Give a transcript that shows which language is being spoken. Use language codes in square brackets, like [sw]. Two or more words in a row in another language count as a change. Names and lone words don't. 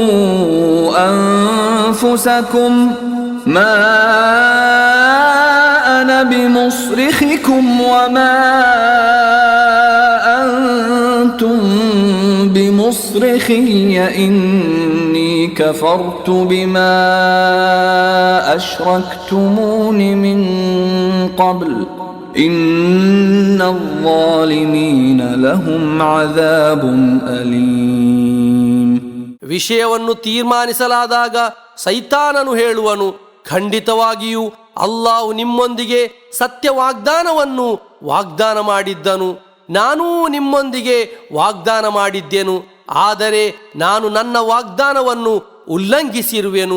[ar] أنفسكم ما أنا بمصرخكم وما أنتم بمصرخي إني كفرت بما أشركتمون من قبل إن الظالمين لهم عذاب أليم. [kn] ವಿಷಯವನ್ನು ತೀರ್ಮಾನಿಸಲಾದಾಗ ಸೈತಾನನು ಹೇಳುವನು, ಖಂಡಿತವಾಗಿಯೂ ಅಲ್ಲಾಹು ನಿಮ್ಮೊಂದಿಗೆ ಸತ್ಯ ವಾಗ್ದಾನವನ್ನು ವಾಗ್ದಾನ ಮಾಡಿದ್ದನು, ನಾನೂ ನಿಮ್ಮೊಂದಿಗೆ ವಾಗ್ದಾನ ಮಾಡಿದ್ದೆನು. ಆದರೆ ನಾನು ನನ್ನ ವಾಗ್ದಾನವನ್ನು ಉಲ್ಲಂಘಿಸಿರುವೆನು.